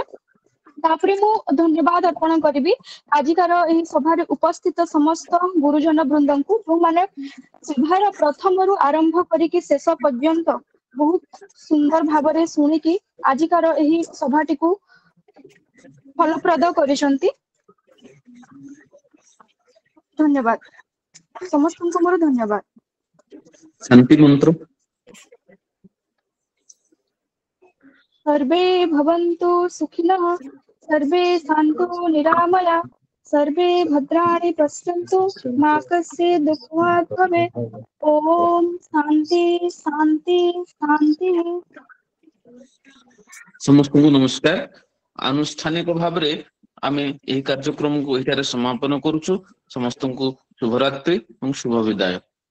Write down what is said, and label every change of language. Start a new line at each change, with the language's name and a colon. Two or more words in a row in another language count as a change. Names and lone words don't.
Odia: ତାପରେ ମୁଁ ଧନ୍ୟବାଦ ଅର୍ପଣ କରିବି ଆଜିକାର ଏହି ସଭାରେ ଉପସ୍ଥିତ ସମସ୍ତ ଗୁରୁଜନ ବୃନ୍ଦଙ୍କୁ, ଯୋଉମାନେ ସଭାର ପ୍ରଥମରୁ ଆରମ୍ଭ କରିକି ଶେଷ ପର୍ଯ୍ୟନ୍ତ ବହୁତ ସୁନ୍ଦର ଭାବରେ ଶୁଣିକି ଆଜିକାର ଏହି ସଭାଟିକୁ ଫଳପ୍ରଦ କରିଛନ୍ତି। ଧନ୍ୟବାଦ ସମସ୍ତଙ୍କୁ, ମୋର ଧନ୍ୟବାଦ। ଶାନ୍ତି ମନ୍ତ୍ର।
Sanskrit: सर्वे भवन्तु सुखिनः, सर्वे सन्तु निरामया, सर्वे भद्राणि पश्यन्तु, मा कश्चित् दुःखभाग् भवेत्। ओम शांति शांति शांति।
Odia: ସମସ୍ତଙ୍କୁ ନମସ୍କାର। ଆନୁଷ୍ଠାନିକ ଭାବରେ ଆମେ ଏହି କାର୍ଯ୍ୟକ୍ରମକୁ ଏଠାରେ ସମାପନ କରୁଛୁ। ସମସ୍ତଙ୍କୁ ଶୁଭରାତ୍ରି ଏବଂ ଶୁଭ ବିଦାୟ।